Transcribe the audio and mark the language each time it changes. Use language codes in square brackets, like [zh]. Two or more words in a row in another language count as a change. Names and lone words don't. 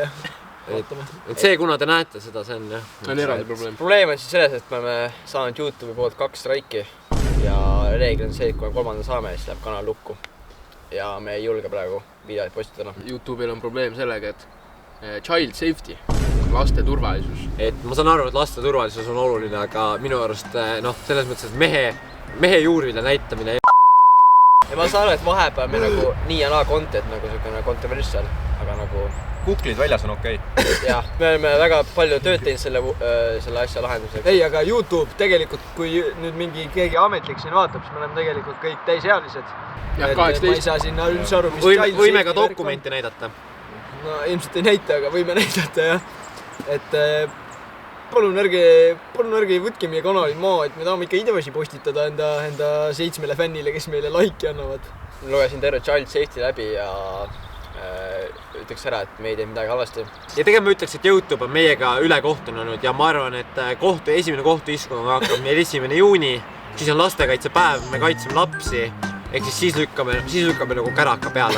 [et] Et see, kuna te näete seda, see on jah. On eraldi probleem. Probleem on siis selles, et me oleme saanud YouTube'i poolt 2 straiki. Ja reegel on see, et kui me 3. saame, siis läheb kanal lukku. Ja me ei julge praegu videoid postitada. YouTube'il on probleem sellega, et [en] child safety, [et] laste turvalisus. Et ma saan aru, et laste turvalisus on oluline, aga minu arust selles mõttes, et mehe juurile näitamine. Ja ma saan aru, et vahepeal me nagu nii ja naa content nagu selline kontroversial, aga nagu Kuklid väljas on okei. jah, me oleme väga palju tööd teinud selle asja lahenduseks. Ei, aga YouTube tegelikult, kui nüüd keegi ametlik siin vaatab, siis me oleme tegelikult kõik täisealised. Jah, 18. Ma ei saa sinna üldse aru, mis Võime ka dokumenti näidata. No ilmselt ei näita, aga võime näidata jah. Et palun ärge võtke meie kanali maa, et me tahame ikka ideosi postitada enda 7 fännile, kes meile like'i annavad. Lugesin terve [en] child safety [et] läbi ja ütleks ära, et me ei teinud midagi halvasti. Ja tegelikult ma ütleks, et YouTube on meiega üle kohtunud ja ma arvan, et esimene kohtuistung hakkab meil 1. juuni, siis on lastekaitsepäev, me kaitseme lapsi, ehk siis lükkame nagu käraka peale.